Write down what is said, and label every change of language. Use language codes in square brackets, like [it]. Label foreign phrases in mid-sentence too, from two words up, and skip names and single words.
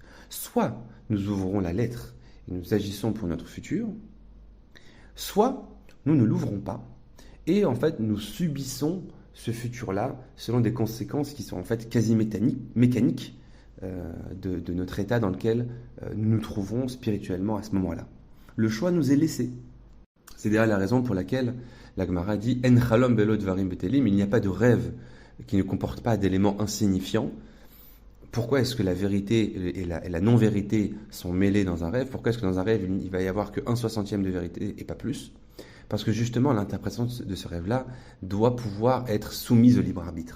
[fr] Soit nous ouvrons la lettre et nous agissons pour notre futur, soit nous ne l'ouvrons pas et en fait nous subissons ce futur-là selon des conséquences qui sont en fait quasi mécaniques de notre état dans lequel nous nous trouvons spirituellement à ce moment-là. Le choix nous est laissé. C'est d'ailleurs la raison pour laquelle la Gemara dit « [he] אין חלום בלא דברים בטלים [fr] » il n'y a pas de rêve qui ne comporte pas d'éléments insignifiants. Pourquoi est-ce que la vérité et la non-vérité sont mêlées dans un rêve? Pourquoi est-ce que dans un rêve, il va y avoir que 1/60 de vérité et pas plus? Parce que justement, l'interprétation de ce rêve-là doit pouvoir être soumise au libre arbitre.